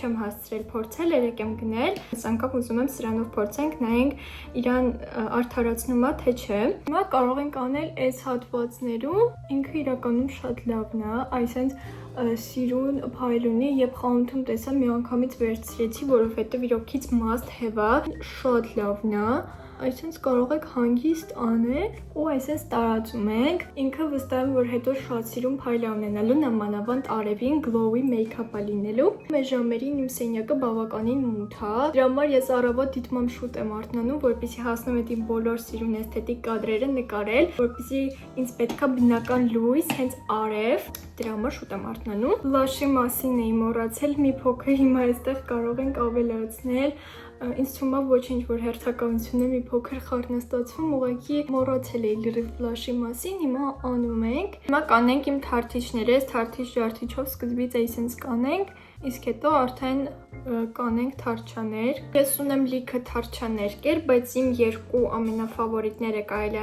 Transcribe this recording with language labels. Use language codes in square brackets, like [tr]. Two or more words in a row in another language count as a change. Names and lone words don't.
[hy] չեմ հասցրել փորձել, երեք եմ գնել։ Այս անգամ ուզում եմ սրանով փորձենք, նայենք իրան արդարացնում է թե չէ։ Հիմա կարող ենք անել այս հատվածներում, ինքը իրականում շատ լավն է, այսինքն սիրուն փայլունի եւ խանութում տեսա մի անգամից վերցրեցի, որովհետեւ իրոքից [en] must have [hy] է, շատ լավն է, այսինքն կարող եք հանգիստ անել ու այսպես տարածում ենք, ինքը վստահ եմ որ հետո շատ սիրուն փայլ է ունենալու, նամանավանդ արևին [en] glowy make-up [hy] է լինելու։ Մեր ժամերին իմ սենյակը բավականին մութ է, դրա համար ես առավոտ դիտմամ շուտ եմ արթնանում, որպեսզի հասնեմ այդ իմ բոլոր սիրուն էսթետիկ կադրերը նկարել, որպեսզի ինձ պետքա բնական լույս, հենց արև, դրա համար շուտ եմ արթնանում։ Բլաշի մասին էի մոռացել մի փոքր, հիմա այստեղ կարող ենք ավելացնել Ինձ թվում է ոչինչ որ հերթականությունը մի փոքր խառնաստացվում, ուղղակի մոռացել էի լրիվ բլաշի մասին, հիմա անում ենք։ Հիմա կանենք իմ թարթիչները, այս թարթիչ-ջարդիչով սկզբից այսպես կանենք, իսկ հետո արդեն կանենք թարչաներ։ Ես ունեմ լիքը թարչաներկեր, բայց իմ երկու ամենաֆավորիտները կարելի